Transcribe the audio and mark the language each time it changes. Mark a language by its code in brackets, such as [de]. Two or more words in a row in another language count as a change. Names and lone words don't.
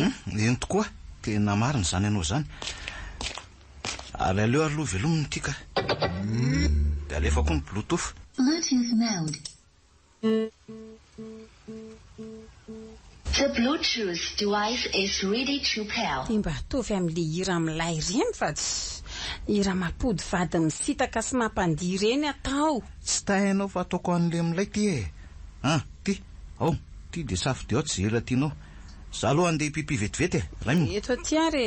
[mg] Eny tokoa, tena marina zany ianao zany. Aleo aloha velominy tika. Dia alefako ny Bluetooth. [en] Bluetooth mode. The Bluetooth device is ready to pair. [mg] Dia mba tovy amin'le hira milay ireny fa tsy hira mampody vady misitaka sy mampandihy ireny atao. Tsy tahainao fa ataoko an'le milay ty e. Ty, ty dia safidy ao tsy hira tianao. Za aloha andeha pipi vetivety e. Eto aty ary.